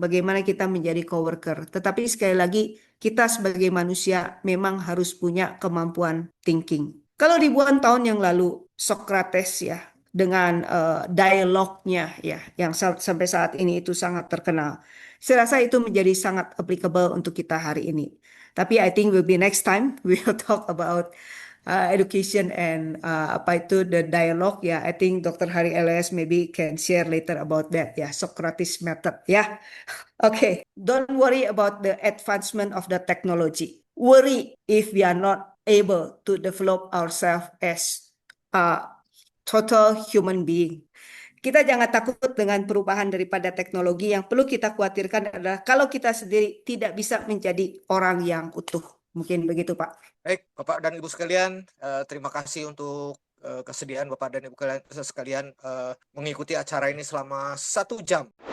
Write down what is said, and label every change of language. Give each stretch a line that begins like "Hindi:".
Indonesian: Bagaimana kita menjadi coworker. Tetapi sekali lagi kita sebagai manusia memang harus punya kemampuan thinking. Kalau ribuan tahun yang lalu Socrates ya dengan dialognya ya yang sampai saat ini itu sangat terkenal. Saya rasa itu menjadi sangat applicable untuk kita hari ini. Tapi
English: I think will be next time we will talk about education and
Indonesian: apa itu
English: the dialogue ya. I think Dr. Hari Elias maybe can share later about that ya, Socrates method ya. Okay, don't worry about the advancement of the technology. Worry if we are not able to develop ourselves as a total human being.
Indonesian: Kita jangan takut dengan perubahan daripada teknologi. Yang perlu kita khawatirkan adalah kalau kita sendiri tidak bisa menjadi orang yang utuh. Mungkin begitu, Pak. Baik, Bapak dan Ibu sekalian, terima kasih untuk kesediaan Bapak dan Ibu sekalian mengikuti acara ini selama 1 jam.